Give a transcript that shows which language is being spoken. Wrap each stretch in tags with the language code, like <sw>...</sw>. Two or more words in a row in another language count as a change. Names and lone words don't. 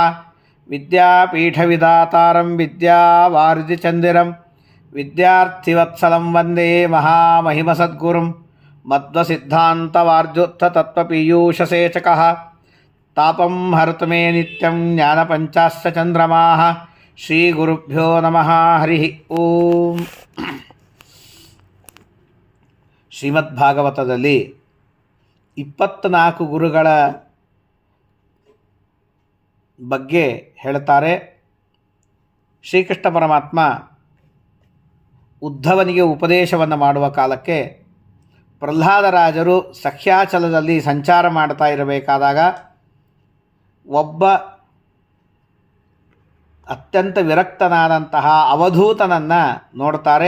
<sa>ವಿದ್ಯಾಪೀಠವಿದಾತಾರಂ ವಿದ್ಯಾವಾರಿಧಿಚಂದಿರಂ ವಿದ್ಯಾರ್ಥಿವತ್ಸಲಂ ವಂದೇ ಮಹಾಮಹಿಮಸದ್ಗುರುಂ ಮಧ್ವಸಿದ್ಧಾಂತವಾರ್ಜುತ್ಥತತ್ವಪೀಯೂಷಸೇಚಕಃ. ತಾಪಂ ಹರತು ಮೇ ನಿತ್ಯಂ ಜ್ಞಾನಪಂಚಾಸ್ಯ ಚಂದ್ರಮಾಃ. ಶ್ರೀಗುರುಭ್ಯೋ ನಮಃ. ಹರಿ ಓಂ.</sa> <kn>ಶ್ರೀಮದ್ಭಾಗವತದಲ್ಲಿ 24 ಗುರುಗಳ ಬಗ್ಗೆ ಹೇಳ್ತಾರೆ. ಶ್ರೀಕೃಷ್ಣ ಪರಮಾತ್ಮ ಉದ್ಧವನಿಗೆ ಉಪದೇಶವನ್ನು ಮಾಡುವ ಕಾಲಕ್ಕೆ ಪ್ರಹ್ಲಾದರಾಜರು ಸಖ್ಯಾಚಲದಲ್ಲಿ ಸಂಚಾರ ಮಾಡ್ತಾ ಇರಬೇಕಾದಾಗ ಒಬ್ಬ ಅತ್ಯಂತ ವಿರಕ್ತನಾದಂತಹ ಅವಧೂತನನ್ನು ನೋಡ್ತಾರೆ.</kn>